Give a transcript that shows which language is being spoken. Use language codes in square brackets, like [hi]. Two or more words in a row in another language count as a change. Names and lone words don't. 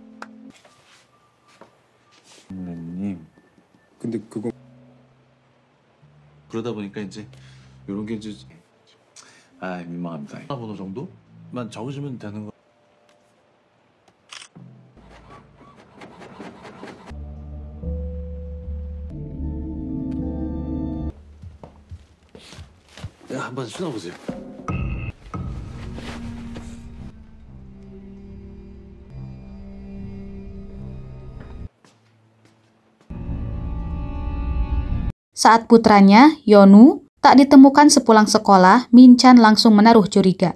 [ko] 님, 근데 그거 그러다 보니까 이제 이런 게 이제 민망합니다. 번호 정도만 적으시면 되는 거. 한번 신어보세요. [id] Saat putranya, Yonu, tak ditemukan sepulang sekolah, Min Chan langsung menaruh curiga.